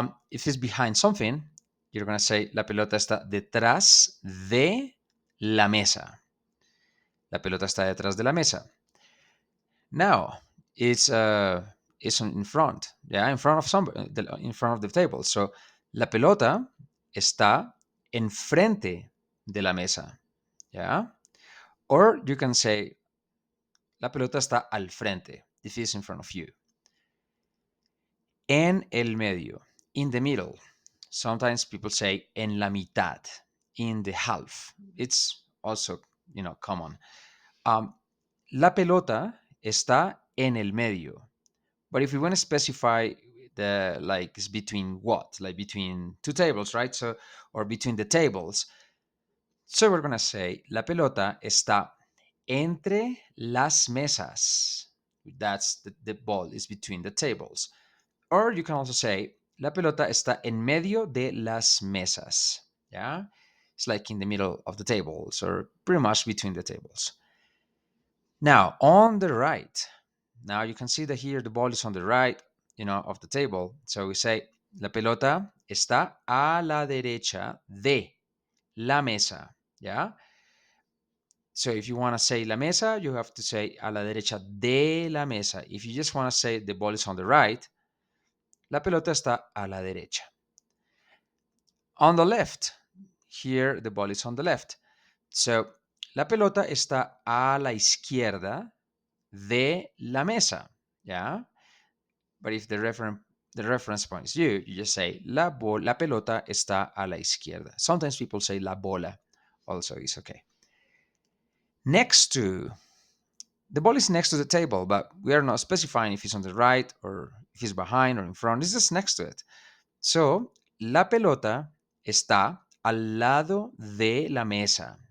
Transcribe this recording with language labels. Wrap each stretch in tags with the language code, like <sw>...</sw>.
<en>If it's behind something, you're going to say</en> <es>la pelota está detrás de la mesa. La pelota está detrás de la mesa.</es> <en>Now it's in front, yeah, in front of in front of the table.</en> <es>So la pelota está enfrente de la mesa, yeah.</es> <en>Or you can say</en> <es>la pelota está al frente.</es> <en>This is in front of you.</en> <es>En el medio,</es> <en>in the middle. Sometimes people say</en> <es>en la mitad,</es> <en>in the half. It's also common.</en> <es>La pelota está en el medio.</es> <en>But if we want to specify the like it's between what, like between two tables, right? So or between the tables. So we're gonna say</en> <es>la pelota está entre las mesas.</es> <en>That's the ball is between the tables. Or you can also say</en> <es>la pelota está en medio de las mesas.</es> <en>Yeah, it's like in the middle of the tables or pretty much between the tables. Now on the right, now you can see that here the ball is on the right, of the table. So we say</en> <es>la pelota está a la derecha de la mesa.</es> <en>Yeah. So if you want to say la mesa, you have to say</en> <es>a la derecha de la mesa.</es> <en>If you just want to say the ball is on the right,</en> <es>la pelota está a la derecha.</es> <en>On the left, here the ball is on the left.</en> <es>So la pelota está a la izquierda de la mesa.</es> <en>Yeah. But if the reference point is you, you just say</en> <es>la pelota está a la izquierda.</es> <en>Sometimes people say la bola, also is okay. Next to the ball is next to the table, but we are not specifying if it's on the right or if it's behind or in front. It's just next to it.</en> <es>So la pelota está al lado de la mesa.</es>